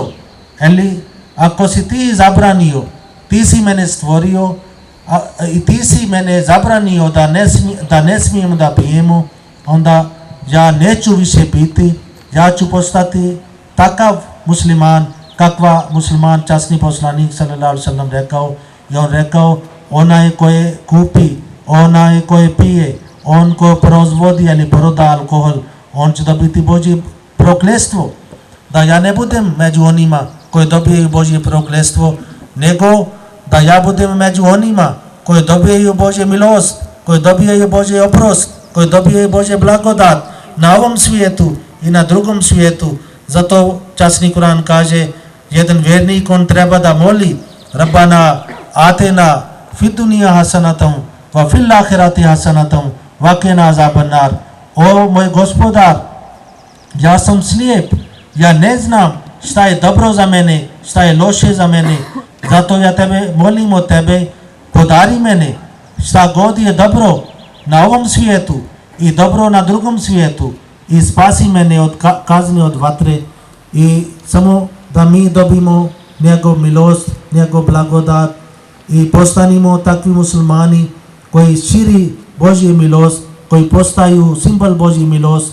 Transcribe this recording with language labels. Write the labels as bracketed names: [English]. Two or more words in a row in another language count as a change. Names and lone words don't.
[Bosnian] Eli ako si ti zabranio, ti si mene stvorio i ti si mene zabranio da ne smijemo da pijemo, onda ja neću više piti, ja ću postati takav musliman kakva musliman časni poslanik [Arabic] صلى الله عليه وسلم [Bosnian] rekao, i on rekao, onaj koji kupi, onaj koji pije, on koji proizvodi ili proda alkohol, on će dobiti Božje prokletstvo. Da ja ne budem među onima koji dobijaju Božje prokletstvo, nego da ja budem među onima koji dobijaju Božje milost, koji dobijaju Božje oprost, koji dobijaju Božje blagodat na ovom svijetu i na drugom svijetu. Zato časni Kur'an kaže, jedan vjernik on treba da moli [Arabic] ربنا آتنا في الدنيا حسنة وفي الآخرة حسنة وقنا عذاب النار. [Bosnian] O moj gospodar, ja sam slijep, ja ne znam šta je dobro za mene, šta je loše za mene, zato ja tebe molim od tebe, podari mene šta god je dobro na ovom svijetu i dobro na drugom svijetu i spasi mene od kazne, od vatre, i samo da mi dobimo njegov milost, njegov blagodat i postanimo takvi muslimani koji širi Božju milost, koji postaju simbol Božji milost.